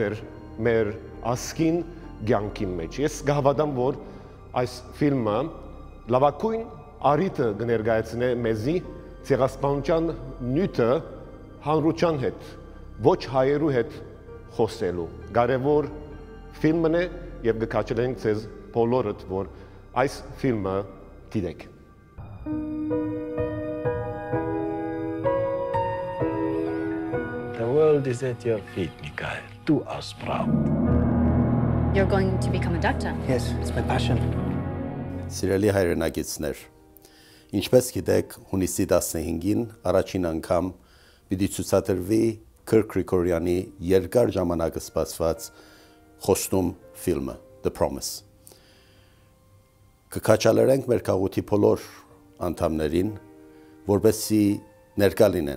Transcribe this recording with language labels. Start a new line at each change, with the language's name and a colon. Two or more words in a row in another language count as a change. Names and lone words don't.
Armenian: էր մեր ազգին կյանքի մեջ։ Ես կհավատամ, որ այս ֆիլմը լավագույն առիթը կներկայացնի մեզի ցեղասպանության նյութը հանրության հետ, ոչ հայերու հետ խոսելու։ Կարևոր ֆիլմն է եւ կքաջալենք ձեզ բոլորդ, որ այս ֆիլմը դիտեք։
English: The world is at your feet, Mikhail. Do us proud. You're going to become a doctor? Yes, it's my passion.
Armenian: Սիրելի հայրենակիցներ, ինչպես գիտեք, հունիսի 15-ին առաջին անգամ պիտի ցուցադրվի Քրքորյանի երկար ժամանակ սպասված խոստում ֆիլմը The Promise։ Կքաջալերենք մեր քաղաքի բոլոր անդամներին, որպեսզի ներկա լինեն